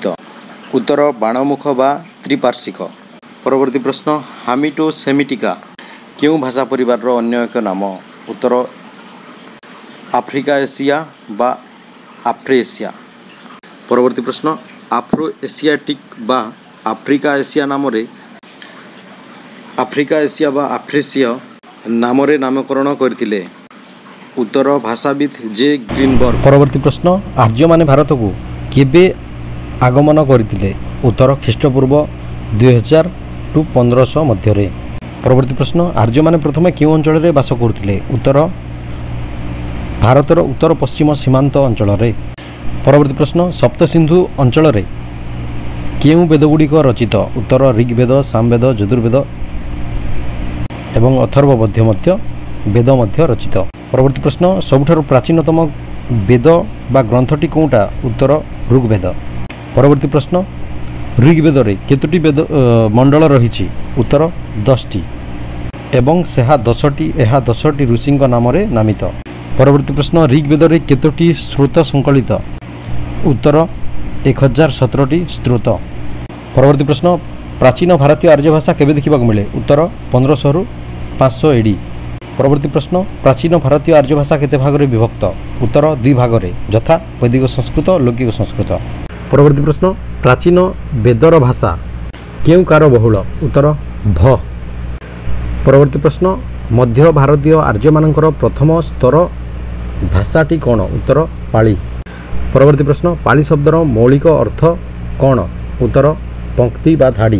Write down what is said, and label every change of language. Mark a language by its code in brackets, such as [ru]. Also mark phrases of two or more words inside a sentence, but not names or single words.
[or] ଉତ୍ତର ବାଣମୁଖ ବା ତ୍ରିପାର୍ଶ୍ୱିକ। ପରବର୍ତ୍ତୀ ପ୍ରଶ୍ନ ହାମିଟୋ ସେମିଟିକା କେଉଁ ଭାଷା ପରିବାରର ଅନ୍ୟ ଏକ ନାମ? ଉତ୍ତର ଆଫ୍ରିକା ଏସିଆ ବା ଆଫ୍ରୋଏସିଆ। ପରବର୍ତ୍ତୀ ପ୍ରଶ୍ନ ଆଫ୍ରୋ ଏସିଆଟିକ୍ ବା ଆଫ୍ରିକା ଏସିଆ ନାମ ଆଫ୍ରିକା ଏସିଆ ବା ଆଫ୍ରେସୀୟ ନାମ ନାମକରଣ କରିଥିଲେ। ଉତ୍ତର ଭାଷାବିଦ ଜେ ଗ୍ରୀନବର୍ଗ। ପରବର୍ତ୍ତୀ ପ୍ରଶ୍ନ ଆର୍ଯ୍ୟ ମାନେ ଭାରତ କୁ କେବେ ଆଗମନ କରିଥିଲେ? ଉତ୍ତର ଖ୍ରୀଷ୍ଟପୂର୍ବ 2000 ଟୁ 1500 ମଧ୍ୟ। ପରବର୍ତ୍ତୀ ପ୍ରଶ୍ନ ଆର୍ଯ୍ୟ ମାନେ ପ୍ରଥମେ କେଉଁ ଅଞ୍ଚଳ ରେ ବାସ କରିଥିଲେ? ଉତ୍ତର ଭାରତର ଉତ୍ତର ପଶ୍ଚିମ ସୀମାନ୍ତ ଅଞ୍ଚଳ ରେ। ପରବର୍ତ୍ତୀ ପ୍ରଶ୍ନ ସପ୍ତ ସିନ୍ଧୁ ଅଞ୍ଚଳ ରେ କେଉଁ ବେଦଗୁଡ଼ିକ ରଚିତ? ଉତ୍ତର ଋଗ୍ବେଦ, ସାମବେଦ, ଯଜୁର୍ବେଦ ଏବଂ ଅଥର୍ବବେଦ ବେଦ ମଧ୍ୟ ରଚିତ। ପରବର୍ତ୍ତୀ ପ୍ରଶ୍ନ ସବୁଠାରୁ ପ୍ରାଚୀନତମ ବେଦ ବା ଗ୍ରନ୍ଥଟି କେଉଁଟା? ଉତ୍ତର ଋଗ୍ବେଦ। ପରବର୍ତ୍ତୀ ପ୍ରଶ୍ନ ଋଗ୍ବେଦ ରେ କେତୋଟି ବେଦ ମଣ୍ଡଳ ରହିଛି? ଉତ୍ତର 10ଟି ଏବଂ ସେହି 10ଟି ଋଷିଙ୍କ ନାମ ରେ ନାମିତ। ପରବର୍ତ୍ତୀ ପ୍ରଶ୍ନ ଋଗ୍ବେଦ ରେ କେତୋଟି ସ୍ତୋତ୍ର ସଙ୍କଳିତ? ଉତ୍ତର 1017ଟି ସ୍ତୋତ୍ର। ପରବର୍ତ୍ତୀ ପ୍ରଶ୍ନ ପ୍ରାଚୀନ ଭାରତୀୟ ଆର୍ଯ୍ୟ ଭାଷା କେବେ ଦେଖିବା ମିଳେ? ଉତ୍ତର 1500 ରୁ 500 ଏଡି। ପରବର୍ତ୍ତୀ ପ୍ରଶ୍ନ ପ୍ରାଚୀନ ଭାରତୀୟ ଆର୍ଯ୍ୟ ଭାଷା କେତେ ଭାଗ ରେ ବିଭକ୍ତ? ଉତ୍ତର 2 ଭାଗ ରେ ଯଥା ବୈଦିକ ସଂସ୍କୃତ, ଲୌକିକ ସଂସ୍କୃତ। ପରବର୍ତ୍ତୀ ପ୍ରଶ୍ନ ପ୍ରାଚୀନ ବେଦର ଭାଷା କେଉଁ କାର ବହୁଳ? ଉତ୍ତର ଭ। ପରବର୍ତ୍ତୀ ପ୍ରଶ୍ନ ମଧ୍ୟ ଭାରତୀୟ ଆର୍ଯ୍ୟ ମାନଙ୍କର ପ୍ରଥମ ସ୍ତର ଭାଷାଟି କଣ? ଉତ୍ତର ପାଲି। ପରବର୍ତ୍ତୀ ପ୍ରଶ୍ନ ପାଲି ଶବ୍ଦର ମୌଳିକ ଅର୍ଥ କଣ? ଉତ୍ତର ପଙ୍କ୍ତି ବା ଧାଡ଼ି।